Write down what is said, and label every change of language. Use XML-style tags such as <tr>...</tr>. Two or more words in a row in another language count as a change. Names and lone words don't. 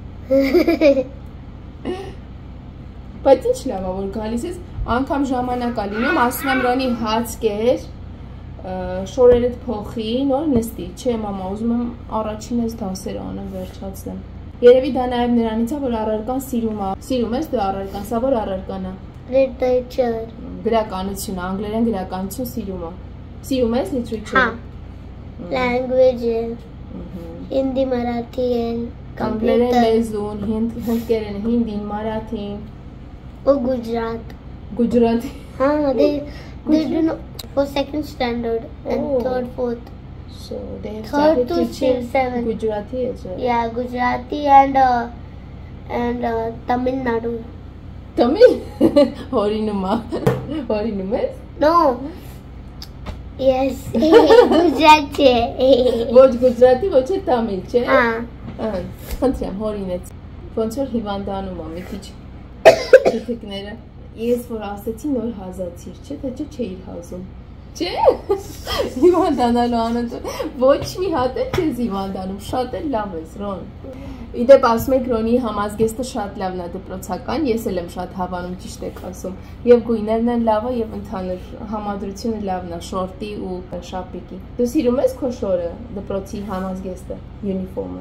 <hy>բայց ինչ լավ է, որ գալիս ես, անգամ ժամանակ է լինում, ասում եմ Ռոնի հաց կեր, շորերդ փոխի, նոր նստի, չէ, մամա, ուզում եմ առաջին ես դասեր անեմ, վերջացնեմ։ Երևի դա նաև նրանից է, որ առարկան սիրում է։ Սիրում ես դու առարկան, սա որ առարկան է։ Ռեդայչեր։ գրականություն, անգլերեն գրականություն սիրում եմ։ Սիրում ես literature։</hy> <en>Language, Hindi, Marathi and</en> <hy>անգլերեն լեզուն, հնդկերեն, հինդին, մարաթին։</hy> <en>Gujarat. Gujarati. They do know for second standard and third, fourth. So they have Third started to teaching seventh. Gujarati as well. Yeah, Gujarati and Tamil Nadu.</en> <hy>Tamil? Հորինումա։ Հորինումե՞ս?</hy> <en>No. Yes, Gujarati.</en> <hy>Ոչ Gujarati, ոչ է Tamil, չէ։ Ah. Հորինեց։ Ոնց որ հիվանդանում եմ մի քիչ։ Թեթիկները։ Ես որ ասեցի նոր հազացիր, չէ՞, թե չէիր հազում։ Չէ։ Հիվանդանալու անոնց ոչ մի հատ էլ չես հիվանդանում, շատ էլ լավ ես, Ռոն։ Իդեպ ասում եք Ռոնի համազգեստը շատ լավն է դպրոցական, ես էլ եմ շատ հավանում, ճիշտ եք ասում։ Եվ գույներն են լավը եւ ընդհանուր համադրությունը լավն է, շորտի ու շապիկի։ Դու սիրում ես քո շորը, դպրոցի համազգեստը, յունիֆորմը։</hy>